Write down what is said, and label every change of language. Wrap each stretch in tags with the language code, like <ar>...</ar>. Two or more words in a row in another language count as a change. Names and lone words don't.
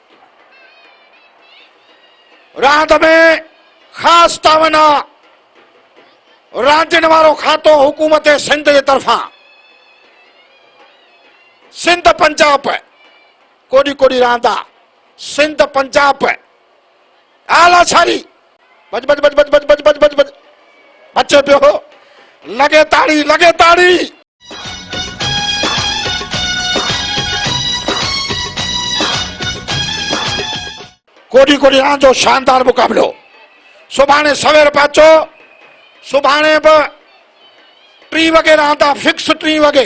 <sd>रांदि में ख़ासि तावन आहे। रांदियुनि वारो खातो हुकूमत सिंध जे तरफ़ां। सिंध पंजाब कोडी कोडी रांदि आहे। सिंध पंजाब आला छारी, बज बज बज बज बज बज बज बज बज बचे पियो। लगे ताड़ी लगे ताड़ी। कोडी कोडी रांदि जो शानदार मुक़ाबिलो। सुभाणे सवेर पहुचो। सुभाणे बि 3 वॻे रांदि आहे, फिक्स 3 वॻे।</sd>